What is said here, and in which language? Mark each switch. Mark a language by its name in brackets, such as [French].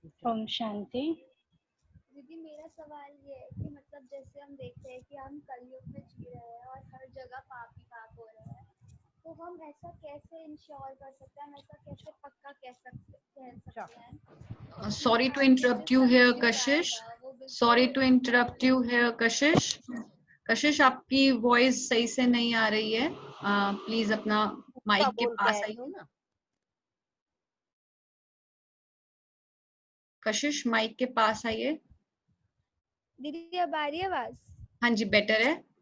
[Hindi] ओम शांति। दीदी मेरा सवाल ये है कि मतलब जैसे हम देखते हैं कि हम कलयुग में जी रहे हैं और हर जगह पाप ही पाप हो रहे हैं, तो हम ऐसा कैसे इंश्योर कर सकते हैं, हम ऐसा कैसे पक्का कह सकते हैं? [English] Sorry to interrupt you here, Kashish. Sorry to interrupt you here, Kashish. [Hindi] कशिश आपकी वॉइस सही से नहीं आ रही है, प्लीज अपना माइक के पास आइए। कशिश माइक के पास आइए। दीदी अब आ रही है आवाज? हाँ जी, बेटर है।